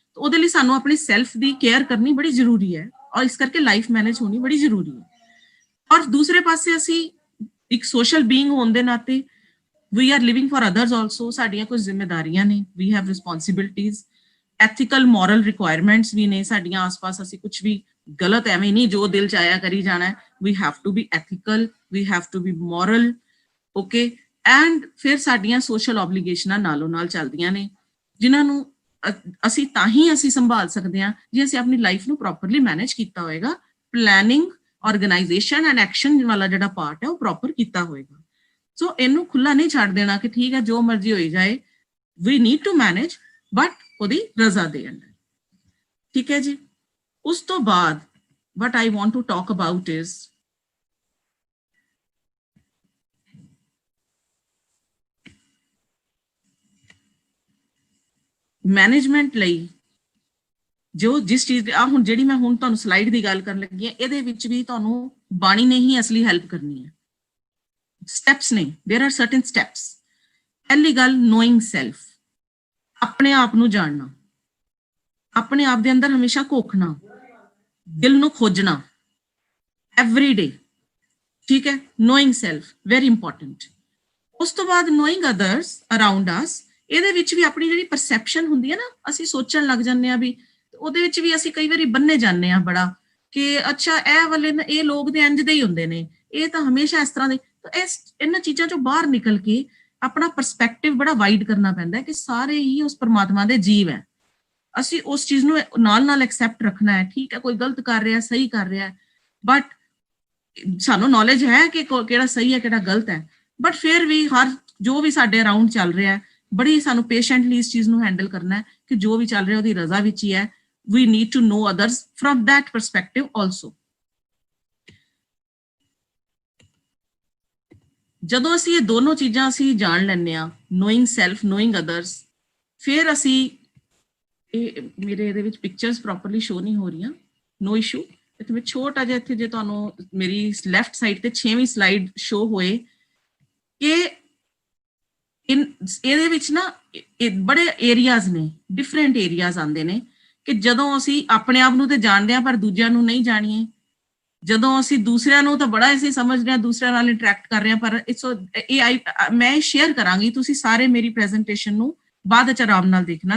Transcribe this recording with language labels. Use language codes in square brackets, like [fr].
[pa] ਉਹਦੇ ਲਈ ਸਾਨੂੰ ਆਪਣੀ ਸੈਲਫ ਦੀ ਕੇਅਰ ਕਰਨੀ ਬੜੀ ਜ਼ਰੂਰੀ ਹੈ, ਔਰ ਇਸ ਕਰਕੇ ਲਾਈਫ ਮੈਨੇਜ ਹੋਣੀ ਬੜੀ ਜ਼ਰੂਰੀ ਹੈ। ਔਰ ਦੂਸਰੇ ਪਾਸੇ ਅਸੀਂ ਇੱਕ ਸੋਸ਼ਲ ਬੀਇੰਗ ਹੋਣ ਦੇ ਨਾਤੇ [en] we are living for others also। [pa] ਸਾਡੀਆਂ ਕੁਝ ਜ਼ਿੰਮੇਵਾਰੀਆਂ ਨੇ, [en] we have responsibilities, ethical moral requirements [pa] ਵੀ ਨੇ ਸਾਡੀਆਂ ਆਸ-ਪਾਸ। ਅਸੀਂ ਕੁਝ ਵੀ ਗਲਤ ਐਵੇਂ ਨਹੀਂ ਜੋ ਦਿਲ 'ਚ ਆਇਆ ਕਰੀ ਜਾਣਾ। [en] we have to be ethical, we have to be moral, okay। [pa] And ਫਿਰ ਸਾਡੀਆਂ ਸੋਸ਼ਲ ਆਬਲੀਗੇਸ਼ਨਾਂ ਨਾਲੋਂ ਨਾਲ ਚੱਲਦੀਆਂ ਨੇ, ਜਿਨ੍ਹਾਂ ਨੂੰ ਅਸੀਂ ਤਾਂ ਹੀ ਅਸੀਂ ਸੰਭਾਲ ਸਕਦੇ ਹਾਂ ਜੇ ਅਸੀਂ ਆਪਣੀ ਲਾਈਫ ਨੂੰ ਪ੍ਰੋਪਰਲੀ ਮੈਨੇਜ ਕੀਤਾ ਹੋਏਗਾ। ਪਲੈਨਿੰਗ, ਆਰਗੇਨਾਈਜੇਸ਼ਨ ਐਂਡ ਐਕਸ਼ਨ ਵਾਲਾ ਜਿਹੜਾ ਪਾਰਟ ਹੈ ਉਹ ਪ੍ਰੋਪਰ ਕੀਤਾ ਹੋਏਗਾ। ਸੋ ਇਹਨੂੰ ਖੁੱਲਾ ਨਹੀਂ ਛੱਡ ਦੇਣਾ ਕਿ ਠੀਕ ਹੈ ਜੋ ਮਰਜ਼ੀ ਹੋਈ ਜਾਏ। [en] we need to manage, [pa] ਬਟ ਉਹਦੀ ਰਜ਼ਾ ਦੇ ਅੰਡਰ, ਠੀਕ ਹੈ ਜੀ। ਉਸ ਤੋਂ ਬਾਅਦ [en] what I want to talk about is [pa] management ਲਈ ਜੋ ਜਿਸ ਚੀਜ਼ ਦੀ ਹੁਣ ਜਿਹੜੀ ਮੈਂ ਹੁਣ ਤੁਹਾਨੂੰ ਸਲਾਈਡ ਦੀ ਗੱਲ ਕਰਨ ਲੱਗੀ ਹਾਂ, ਇਹਦੇ ਵਿੱਚ ਵੀ ਤੁਹਾਨੂੰ ਬਾਣੀ ਨੇ ਹੀ ਅਸਲੀ ਹੈਲਪ ਕਰਨੀ ਹੈ। ਸਟੈਪਸ ਨੇ, [en] There are certain steps. [pa] ਪਹਿਲੀ ਗੱਲ ਨੋਇੰਗ ਸੈਲਫ, ਆਪਣੇ ਆਪ ਨੂੰ ਜਾਣਨਾ, ਆਪਣੇ ਆਪ ਦੇ ਅੰਦਰ ਹਮੇਸ਼ਾ ਘੋਖਣਾ, ਦਿਲ ਨੂੰ ਖੋਜਣਾ ਐਵਰੀ ਡੇ, ਠੀਕ ਹੈ। [en] Knowing self very important. [pa] ਉਸ ਤੋਂ ਬਾਅਦ [en] Knowing others around us. [pa] ਇਹਦੇ ਵਿੱਚ ਵੀ ਆਪਣੀ ਜਿਹੜੀ ਪਰਸੈਪਸ਼ਨ ਹੁੰਦੀ ਹੈ ਨਾ, ਅਸੀਂ ਸੋਚਣ ਲੱਗ ਜਾਂਦੇ ਹਾਂ ਵੀ, ਉਹਦੇ ਵਿੱਚ ਵੀ ਅਸੀਂ ਕਈ ਵਾਰੀ ਬੰਨੇ ਜਾਂਦੇ ਹਾਂ ਬੜਾ ਕਿ ਅੱਛਾ ਇਹ ਵਾਲੇ ਇਹ ਲੋਕ ਦੇ ਇੰਜ ਦੇ ਹੀ ਹੁੰਦੇ ਨੇ, ਇਹ ਤਾਂ ਹਮੇਸ਼ਾ ਇਸ ਤਰ੍ਹਾਂ ਦੇ। ਇਹਨਾਂ ਚੀਜ਼ਾਂ ਚੋਂ ਬਾਹਰ ਨਿਕਲ ਕੇ ਆਪਣਾ ਪਰਸਪੈਕਟਿਵ ਬੜਾ ਵਾਈਡ ਕਰਨਾ ਪੈਂਦਾ ਹੈ ਕਿ ਸਾਰੇ ਹੀ ਉਸ ਪਰਮਾਤਮਾ ਦੇ ਜੀਵ ਹੈ। ਅਸੀਂ ਉਸ ਚੀਜ਼ ਨੂੰ ਨਾਲ ਨਾਲ ਐਕਸੈਪਟ ਰੱਖਣਾ ਹੈ, ਠੀਕ ਹੈ ਕੋਈ ਗਲਤ ਕਰ ਰਿਹਾ, ਸਹੀ ਕਰ ਰਿਹਾ, ਬਟ ਸਾਨੂੰ ਨੌਲੇਜ ਹੈ ਕਿ ਕਿਹੜਾ ਸਹੀ ਹੈ ਕਿਹੜਾ ਗਲਤ ਹੈ। ਬਟ ਫਿਰ ਵੀ ਜੋ ਵੀ ਸਾਡੇ ਅਰਾਊਂਡ ਚੱਲ ਰਿਹਾ ਹੈ, ਬੜੀ ਸਾਨੂੰ ਪੇਸ਼ੈਂਟਲੀ ਇਸ ਚੀਜ਼ ਨੂੰ ਹੈਂਡਲ ਕਰਨਾ ਹੈ ਕਿ ਜੋ ਵੀ ਚੱਲ ਰਿਹਾ ਉਹਦੀ ਰਜ਼ਾ ਵਿੱਚ ਹੀ ਹੈ। [en] We need to know others from that perspective also। [pa] ਜਦੋਂ ਅਸੀਂ ਇਹ ਦੋਨੋਂ ਚੀਜ਼ਾਂ ਅਸੀਂ ਜਾਣ ਲੈਂਦੇ ਹਾਂ, [en] knowing self, knowing others, [pa] ਫਿਰ ਅਸੀਂ ਮੇਰੇ ਇਹਦੇ ਵਿੱਚ ਪਿਕਚਰਸ ਪ੍ਰੋਪਰਲੀ ਸ਼ੋ ਨਹੀਂ ਹੋ ਰਹੀਆਂ, ਨੋ ਇਸ਼ੂ। ਇੱਥੇ ਮੈਂ ਛੋਟਾ ਜਿਹਾ ਇੱਥੇ ਜੇ ਤੁਹਾਨੂੰ ਮੇਰੀ ਲੈਫਟ ਸਾਈਡ ਤੇ 6ਵੀਂ ਸਲਾਈਡ ਸ਼ੋ ਹੋਏ ਕਿ ਇਹਦੇ ਵਿੱਚ ਨਾ ਬੜੇ ਏਰੀਆਜ਼ ਨੇ, ਡਿਫਰੈਂਟ ਏਰੀਆਜ਼ ਆਉਂਦੇ ਨੇ ਕਿ ਜਦੋਂ ਅਸੀਂ ਆਪਣੇ ਆਪ ਨੂੰ ਤੇ ਜਾਣਦੇ ਹਾਂ ਪਰ ਦੂਜਿਆਂ ਨੂੰ ਨਹੀਂ ਜਾਣੀਏ, ਜਦੋਂ ਅਸੀਂ ਦੂਸਰਿਆਂ ਨੂੰ ਤਾਂ ਬੜਾ ਅਸੀਂ ਸਮਝਦੇ ਹਾਂ, ਦੂਸਰਿਆਂ ਨਾਲ ਇੰਟਰੈਕਟ ਕਰ ਰਹੇ ਹਾਂ, ਪਰ ਮੈਂ ਸ਼ੇਅਰ ਕਰਾਂਗੀ, ਤੁਸੀਂ ਸਾਰੇ ਮੇਰੀ ਪ੍ਰੈਜੈਂਟੇਸ਼ਨ ਨੂੰ ਬਾਅਦ ਵਿੱਚ ਆਰਾਮ ਨਾਲ ਦੇਖਣਾ।